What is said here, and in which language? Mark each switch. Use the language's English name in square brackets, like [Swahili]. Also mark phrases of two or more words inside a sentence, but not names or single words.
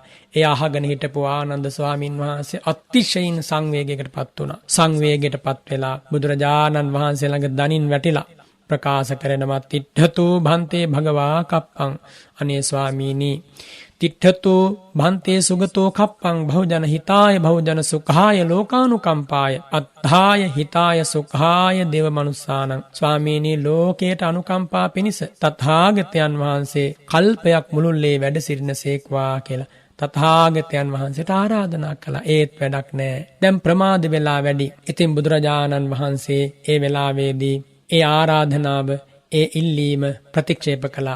[Sinhala] ඒ අහගෙන හිටපු ආනන්ද ස්වාමීන් වහන්සේ අතිශයින් සංවේගයකටපත් වුණා. සංවේගයටපත් වෙලා බුදුරජාණන් වහන්සේ ළඟ දනින් වැටිලා ප්‍රකාශ කරනවා, [Pali] තිට්ඨතු භන්තේ භගවා කප්පං. [Sinhala] අනේ ස්වාමීනි, [Pali] තිට්ඨතු භන්තේ සුගතෝ කප්පං භවජන හිතාය භවජන සුඛාය ලෝකානුකම්පාය අත්ථාය හිතාය සුඛාය දේව මනුස්සානං. [Sinhala] ස්වාමීනි, ලෝකයට අනුකම්පා පිණිස තථාගතයන් වහන්සේ කල්පයක් මුළුල්ලේ වැඩ සිටිනසේක්වා කියලා තථාගතයන් වහන්සේට ආරාධනා කළා. ඒත් වැඩක් නැහැ. දැන් ප්‍රමාද වෙලා වැඩි. ඉතින් බුදුරජාණන් වහන්සේ ඒ වෙලාවේදී ඒ ආරාධනාව, ඒ ඉල්ලීම ප්‍රතික්ෂේප කළා.